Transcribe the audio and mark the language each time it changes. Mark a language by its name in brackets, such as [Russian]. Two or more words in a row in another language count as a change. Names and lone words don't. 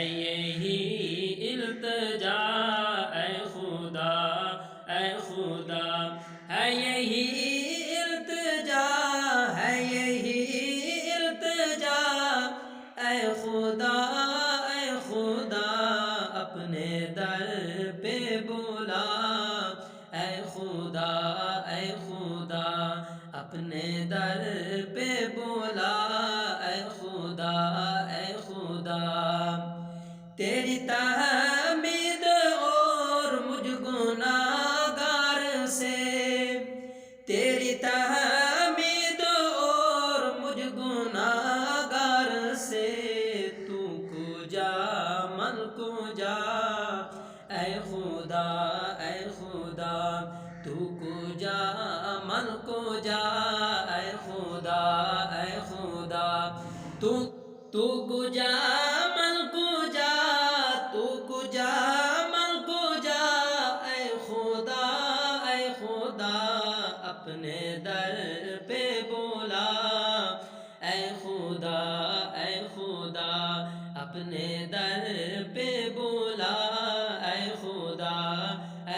[Urdu] یہی التجا اے خدا، اے خدا، ہے یہی التجا، ہے یہی التجا اے خدا، اے خدا، اپنے در پہ بولا اے خدا، اے خدا، اپنے در پہ بولا اے خدا، اے خدا، تیری تحمید اور مجھ گناہگار سے، تیری تحمید اور مجھ گناہگار سے، [Persian] تو کجا من کجا [Urdu] اے خدا، اے خدا، [Persian] تو کجا من کجا اے خدا، اے خدا، تو کجا من کجا، تو کجا من [Urdu] کجا اے خدا، اے خدا، اپنے در پہ بولا اے خدا، اے خدا، اپنے در پہ بولا اے خدا، اے